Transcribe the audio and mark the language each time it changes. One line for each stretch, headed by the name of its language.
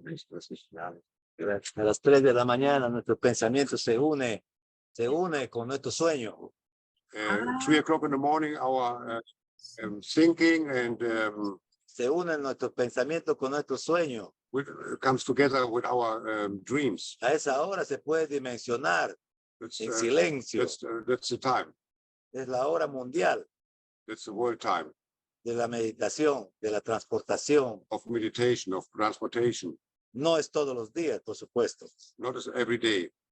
Spanish: A las 3 de la mañana nuestro pensamiento se une con nuestro sueño.
English: 3 o'clock in the morning, our thinking and
Spanish: se une nuestro pensamiento con nuestro sueño.
English: Comes together with our dreams.
Spanish: A esa hora se puede dimensionar en silencio.
English: That's the time.
Spanish: Es la hora mundial.
English: That's the world time.
Spanish: De la meditación, de la transportación.
English: Of meditation, of transportation.
Spanish: No es todos los días, por supuesto.
English: Not every day.